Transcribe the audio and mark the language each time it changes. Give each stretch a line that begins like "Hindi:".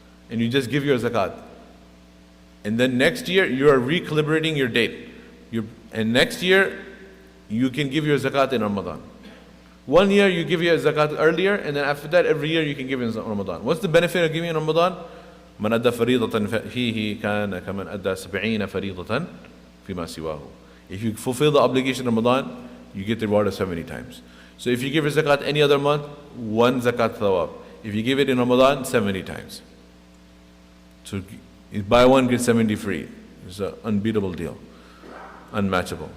English: And you just give your zakat. And then next year, you are recalibrating your date. And next year, you can give your zakat in Ramadan. 1 year, you give your zakat earlier, and then after that, every year you can give in Ramadan. What's the benefit of giving in Ramadan?
Arabic: من أدى فريضة فيه كان كمن أدى 70 فريضة فيما سواه.
English: If you fulfill the obligation in Ramadan, you get the reward of 70 times. So if you give your zakat any other month, 1 zakat thawab. If you give it in Ramadan, 70 times. So buy one, get 70 free. It's an unbeatable deal. Unmatchable.